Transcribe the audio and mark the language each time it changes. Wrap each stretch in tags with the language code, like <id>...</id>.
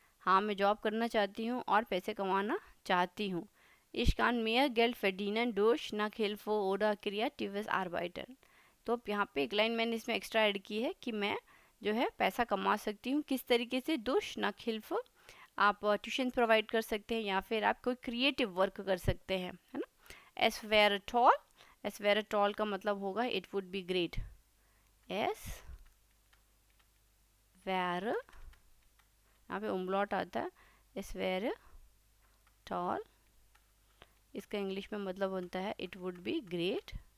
<hi>हाँ मैं जॉब करना चाहती हूँ और पैसे कमाना चाहती हूँ।</hi> <de>ich kann mehr Geld verdienen durch Nachhilfe oder kreatives Arbeiten।</de> <hi>तो यहाँ पे एक लाइन मैंने इसमें एक्स्ट्रा ऐड की है कि मैं जो है पैसा कमा सकती हूँ किस तरीके से,</hi> <de>durch Nachhilfe,</de> <hi>आप ट्यूशन प्रोवाइड कर सकते हैं, या फिर आप कोई क्रिएटिव वर्क कर सकते हैं, है ना।</hi> <de>es wäre toll</de> <hi>का मतलब होगा</hi> <en>It would be great.</en> <hi>es wäre, यहाँ पे उम्लॉट आता है, es wäre toll, इसका इंग्लिश में मतलब होता है इट वुड बी ग्रेट।</hi>